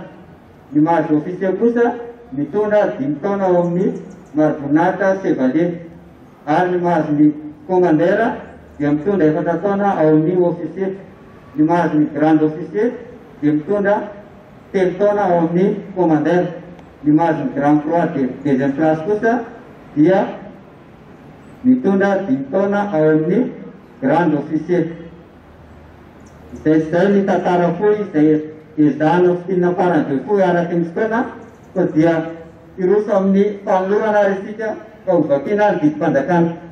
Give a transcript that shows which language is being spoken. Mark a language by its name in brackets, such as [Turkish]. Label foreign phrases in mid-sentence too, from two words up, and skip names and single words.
[Malagasy] Ny mahazo officier kosa mitondra 5 taona ao amin'ny maro-boninahitra chevalier ary ny mahazo ny commandeur dia mitondra 4 taona ao amin'ny officier. Ny mahazo ny [French] grand officier [Malagasy] dia mitondra 3 taona ao amin'ny commandeur. Ny mahazo ny [French] grand croix de deuxième classe [Malagasy] kosa dia mitondra 5 taona ao amin'ny [French] grand officier. [Malagasy] Izay ny tantara fohy izay ezahana fitinana farany fohy araky ny fotoana, fa dia iroso amin'ny fanolorana ary isika ka ho vakiana ny didim-panjakana.